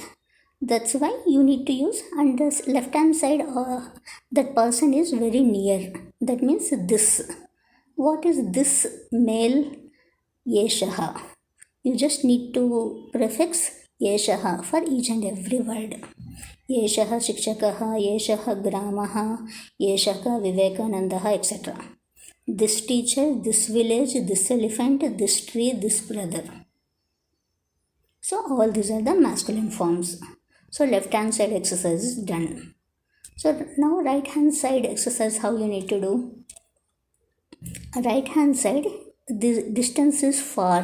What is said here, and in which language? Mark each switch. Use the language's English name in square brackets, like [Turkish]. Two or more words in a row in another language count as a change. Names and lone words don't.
[English] That's why you need to use, and the left hand side, that person is very near. That means this. What is this male? [Sanskrit] Eshaha. [English] You just need to prefix eshaha for each and every word. [Sanskrit] एषः शिक्षकः, एषः ग्रामः, एषः विवेकानन्दः, [English] etc. This teacher, this village, this elephant, this tree, this brother. So all these are the masculine forms. So left hand side exercise is done. So now right hand side exercise, how you need to do? Right hand side, the distance is far.